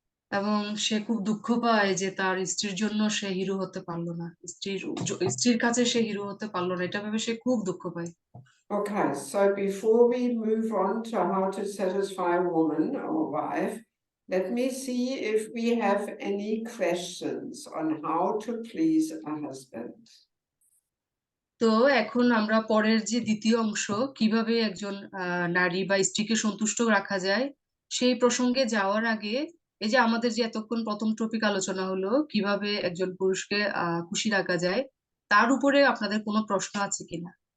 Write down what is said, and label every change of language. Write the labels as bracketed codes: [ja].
[bn] এবং সে খুব দুঃখ পায় যে তার স্ত্রীর জন্য সে হিরো হতে পারলো না, স্ত্রীর কাছে সে হিরো হতে পারলো না, এটা ভেবে সে খুব দুঃখ পায়। [en] Okay, so before we move on to how to satisfy a woman or a wife, let me see if we have any questions on how to please a husband. [bn] তো এখন আমরা পরের যে দ্বিতীয় অংশ, কিভাবে একজন নারী বা স্ত্রীকে সন্তুষ্ট রাখা যায়, সেই প্রসঙ্গে যাওয়ার আগে এই যে আমাদের যে এতক্ষণ প্রথম টপিক আলোচনা হলো কিভাবে একজন পুরুষকে খুশি রাখা যায়, তার উপরে আপনাদের কোনো প্রশ্ন আছে কিনা?